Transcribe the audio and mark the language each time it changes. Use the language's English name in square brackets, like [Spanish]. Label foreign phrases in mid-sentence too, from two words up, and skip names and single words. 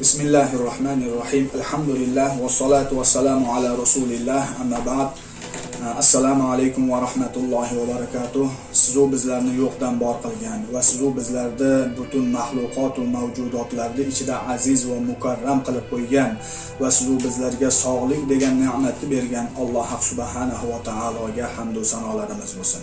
[Arabic] بسم الله الرحمن الرحيم. الحمد لله والصلاة والسلام على رسول الله. أما بعد. السلام عليكم ورحمة الله وبركاته. [Uzbek] Sizu bizlarni yo'qdan bor qilgan va sizu bizlarni butun mahluqot va mavjudotlarning ichida aziz va mukarram qilib qo'ygan va sizu bizlarga sog'lik degan ne'matni bergan Alloh [Arabic] سبحانه وتعالى [Uzbek] hamd va sanolarimiz bo'lsin.